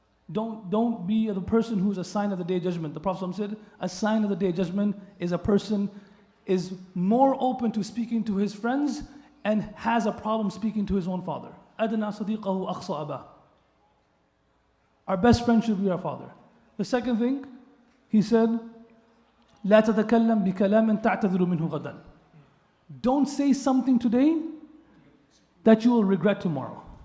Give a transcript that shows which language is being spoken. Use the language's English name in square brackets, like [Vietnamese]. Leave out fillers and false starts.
[English] Don't be the person who's a sign of the Day of Judgment. The Prophet said, a sign of the Day of Judgment is a person is more open to speaking to his friends and has a problem speaking to his own father. [Arabic] أَدْنَا صَدِيقَهُ أَقْصَى أَبَاهُ. [English] Our best friend should be our father. The second thing, he said, [Arabic] لا تتكلم بكلام تعتذر منه غدا. [English] Don't say something today that you will regret tomorrow.